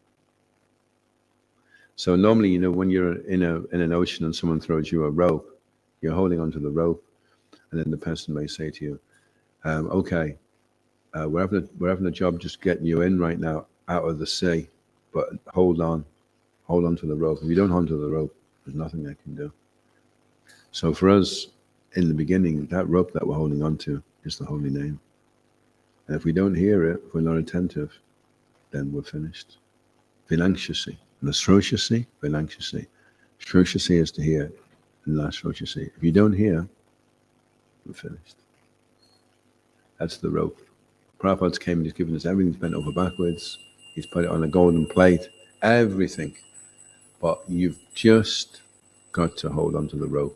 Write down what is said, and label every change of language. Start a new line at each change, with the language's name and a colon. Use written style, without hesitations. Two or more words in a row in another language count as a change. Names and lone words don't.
English: So normally, you know, when you're in an ocean and someone throws you a rope, you're holding onto the rope, and then the person may say to you, okay, we're having a job just getting you in right now out of the sea, but hold on to the rope. If you don't hold onto the rope, there's nothing I can do. So for us, in the beginning, that rope that we're holding onto is the holy name. And if we don't hear it, if we're not attentive, then we're finished.
Sanskrit: Vinankshyasi. Nasroshasi, Vinankshyasi.
English: Shroshasi is to hear, and Nasroshasi. If you don't hear, we're finished. That's the rope. Prabhupada's came and he's given us everything. He's bent over backwards. He's put it on a golden plate. Everything. But you've just got to hold on to the rope.